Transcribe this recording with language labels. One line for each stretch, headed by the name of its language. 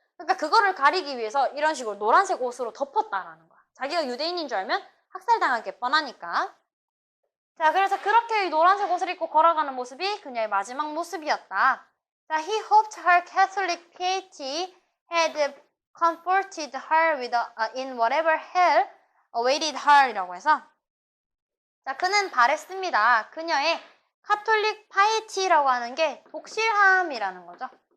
Korean: 그러니까 그거를 가리기 위해서 이런 식으로 노란색 옷으로 덮었다라는 거야. 자기가 유대인인 줄 알면 학살당할 게 뻔하니까. 자, 그래서 그렇게 노란색 옷을 입고 걸어가는 모습이 그녀의 마지막 모습이었다.
English: 자, he hoped her Catholic piety had comforted her in whatever hell awaited her 이라고 해서 자,
Korean: 그는 바랬습니다. 그녀의 카톨릭 파이티라고 하는 게 독실함이라는 거죠.